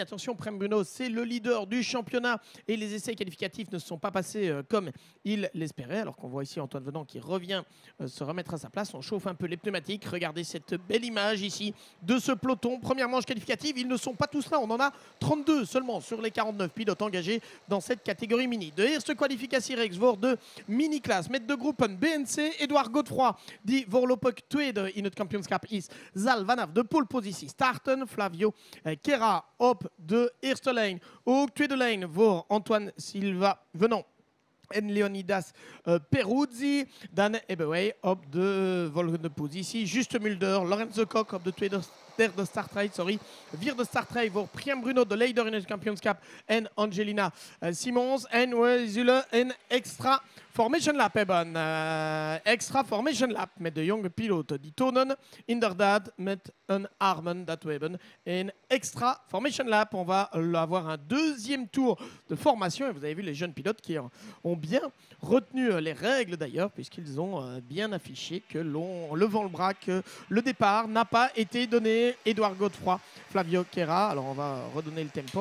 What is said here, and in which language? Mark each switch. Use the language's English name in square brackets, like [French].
[French] Attention, Priam Bruno, c'est le leader du championnat et les essais qualificatifs ne se sont pas passés comme il l'espérait. Alors qu'on voit ici Antoine Venant qui revient se remettre à sa place. On chauffe un peu les pneumatiques. Regardez cette belle image ici de ce peloton. Première manche qualificative, ils ne sont pas tous là. On en a 32 seulement sur les 49 pilotes engagés dans cette catégorie mini. [Dutch] De eerste kwalificatie reeks voor de mini-class met de groepen BNC. Édouard Godefroy, die voorlopig tweede in het kampioenschap is, zal vanaf de polepositie starten. Flavio Queira op de eerste lijn. Ook tweede lijn voor Antoine Silva Venant en Leonidas Peruzzi. Dan hebben wij op de volgende positie Juste Mulder, Lorenz de Kock op de derde startrij, vierde startrij voor Priam Bruno, de leider in het kampioenschap, en Angelina Simons. En we zullen een extra formation lap hebben. Extra formation lap met de jonge piloten. Die tonen inderdaad met een armen dat we hebben. Een extra formation lap. [French] On va avoir un deuxième tour de formation. Et vous avez vu les jeunes pilotes qui ont bien retenu les règles d'ailleurs, puisqu'ils ont bien affiché que levant le bras, que le départ n'a pas été donné. Édouard Godefroy, Flavio Queira. Alors on va redonner le tempo.